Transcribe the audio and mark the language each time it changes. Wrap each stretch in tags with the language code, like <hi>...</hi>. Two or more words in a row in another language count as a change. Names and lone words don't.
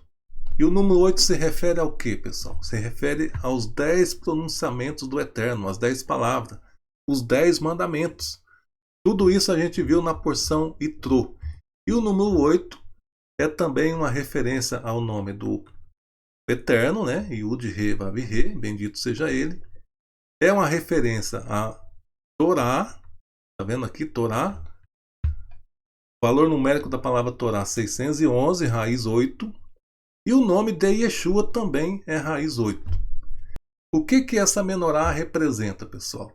<pt>E o número 8 se refere ao que, pessoal? Se refere aos 10 pronunciamentos do Eterno, as 10 palavras, os 10 mandamentos. Tudo isso a gente viu na porção Itrô. E o número 8 é também uma referência ao nome do Eterno, né? Yud-Re, Vav-Re, bendito seja ele. É uma referência a Torá, tá vendo aqui, Torá. O valor numérico da palavra Torá, 611, raiz 8. E o nome de Yeshua também é raiz 8. O que essa menorá representa, pessoal?</pt>